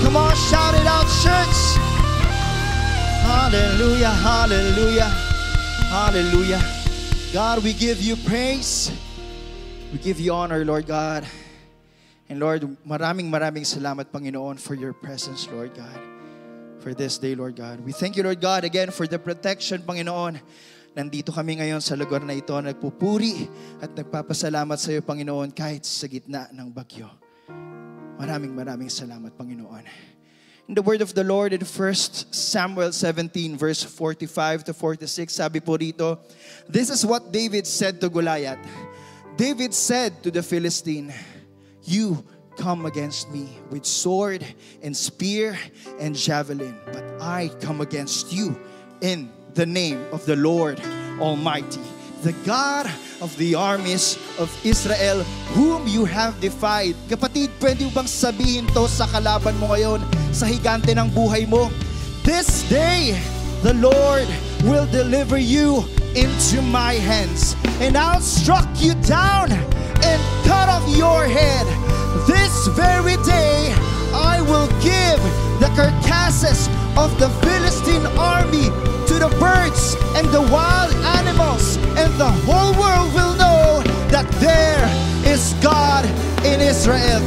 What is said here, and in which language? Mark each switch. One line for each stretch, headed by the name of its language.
English: Come on, shout it out, church. Hallelujah, hallelujah, hallelujah. God, we give you praise. We give you honor, Lord God. And Lord,
Filipino: maraming salamat, Panginoon,
English: for your presence, Lord God. For this day, Lord God. We thank you, Lord God, again for the protection, Panginoon.
Filipino: Nandito kami ngayon sa lugar na ito, nagpupuri at nagpapasalamat sa iyo, Panginoon, kahit sa gitna ng bagyo. Maraming salamat, Panginoon.
English: In the word of the Lord in 1 Samuel 17, verse 45 to 46,
Filipino: sabi po rito,
English: this is what David said to Goliath. David said to the Philistine, you come against me with sword and spear and javelin, but I come against you in the name of the Lord Almighty, the God of the armies of Israel, whom you have defied.
Filipino: Kapatid, pwede bang sabihin to sa kalaban mo ngayon, sa higante ng buhay mo?
English: This day, the Lord will deliver you into my hands, and I'll struck you down and cut off your head. This very day, I will give the carcasses of the Philistine army to the birds and the wild animals, and the whole world will know that there is God in Israel.